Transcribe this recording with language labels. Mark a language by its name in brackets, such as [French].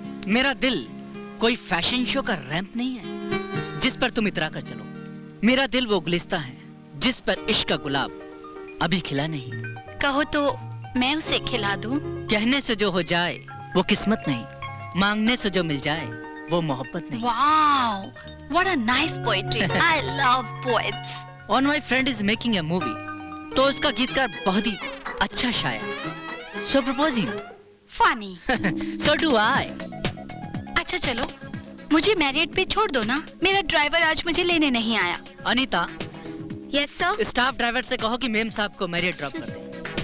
[Hindi] मेरा दिल कोई फैशन शो का रैंप नहीं है जिस पर तुम इतरा कर चलो। मेरा दिल वो गुलिस्ता है जिस पर इश्क का गुलाब अभी खिला नहीं। कहो तो मैं उसे खिला दूं? कहने से जो हो जाए वो किस्मत नहीं, मांगने से जो मिल जाए वो मोहब्बत नहीं। [English] Wow, what a nice poetry. I love poets. On my friend is making a movie. [Hindi] तो उसका गीतकार बहुत ही अच्छा शायर। [English] So propose him. Funny. So do I. [Hindi] अच्छा चलो, मुझे मैरियट पे छोड़ दो ना। मेरा ड्राइवर आज मुझे लेने नहीं आया। Anita, [English] Yes sir. [Hindi] Staff driver से कहो कि मेम साहब को मैरियट ड्रॉप कर दे।